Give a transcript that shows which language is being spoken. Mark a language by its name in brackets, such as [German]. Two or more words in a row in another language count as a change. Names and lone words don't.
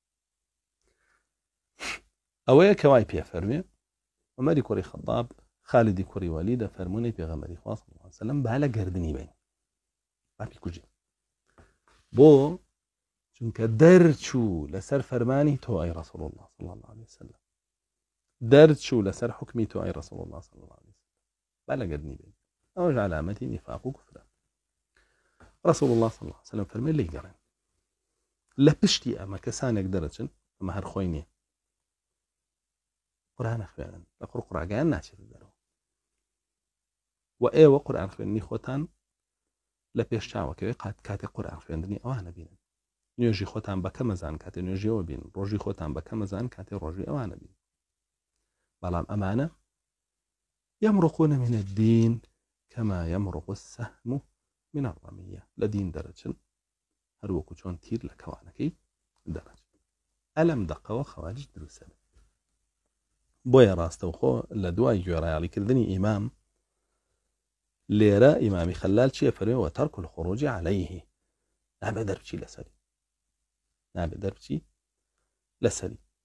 [Central Kurdish] ئەوەیە کەوای پێفەرمێ عومەری کوڕی خەطاب خالدی کوڕی وەلید دەفەرموونەی پێغەمبەری خوا [Arabic] صلی الله علیه وسلم [Central Kurdish] با لە گەردنی بین، باپی کوژێ، بۆ چونکە دەرچوو لەسەر فەرمانی تۆ ئەی [Arabic] رەسوڵ الله صلی الله عليه وسلم، [Central Kurdish] دەرچوو لەسەر حکمی تۆ ئەی [Arabic] رەسوڵ الله صلی الله عليه وسلم، [Central Kurdish] با لە گەردنی بین. ئەوەش عەلامەتی نیفاق و کوفرە. [Arabic] رەسوڵ الله صلی الله عليه وسلم [Central Kurdish] فەرمێ لێی گەڕێن. لە پشتی ئەمە کەسانێک دەرەچن، ئەمە هەر خۆی نییە، قورئان خوێنن، لە قورئاگەیان ناچێت دەرەوە، و ئێوە قورئان خوێننی خۆتان لە پێش چاوەکەوێ کاتێک قورئان خوێندنی ئەوانە بینن، نوێژی خۆتان بەکە مەزان کاتێ نوێژیەوە بین، ڕۆژی خۆتان بەکە مەزان کاتێ ڕۆژی ئەوانە بین. بەڵام ئەمانە [Arabic] يمرقون من الدين كما يمرق السهم من الرمية، [Central Kurdish] لە دین دەرەچن هەروەکو چۆن تیر لە کەوانەکەی دەرەچن. ئەلەم دەقەوە خەواریج دروستە. بۆیە ڕاستەوخۆ لە دوای گوێڕایاڵیکردنی ئیمام لێرە ئیمامی خەلال چیە فەرمێ وتەرک [Arabic] الخروج عليه، [Central Kurdish] نابێ دەربچی لەسەری، نابێ دەربچی لەسەری